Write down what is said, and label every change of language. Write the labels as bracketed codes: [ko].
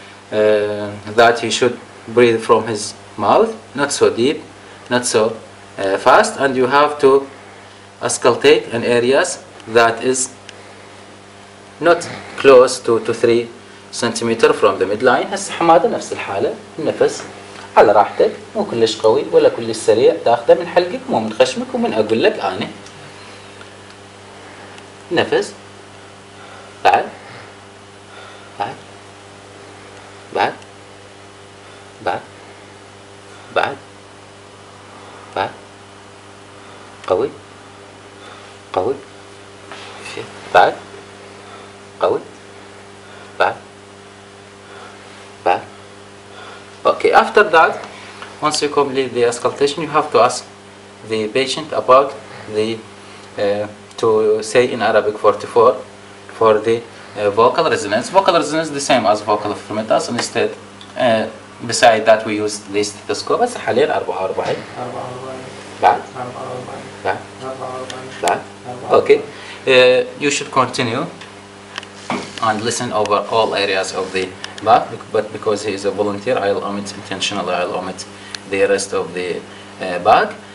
[en] that he should breathe from his mouth, not so deep, not so fast, and you have to auscultate in areas that is not close to 3 centimeter from the midline. [ar] هسه حماده نفس الحالة، النفس على راحتك، مو كلش قوي ولا كلش سريع، تاخذه من حلقك مو من خشمك، ومن اقول لك انا نفس بعد بعد بعد بعد بعد بعد قوي قوي بعد قوي بعد بعد. [en] Okay, after that, once you complete the auscultation, you have to ask the patient about the to say in Arabic 44 for the vocal resonance. Vocal resonance the same as vocal frimitus. Instead, beside that we use the stethoscope. [ar] بس حاليا 44 بعد بعد بعد. Okay. [en] You should continue and listen over all areas of the back, but because he is a volunteer, I'll omit intentionally, I'll omit the rest of the back.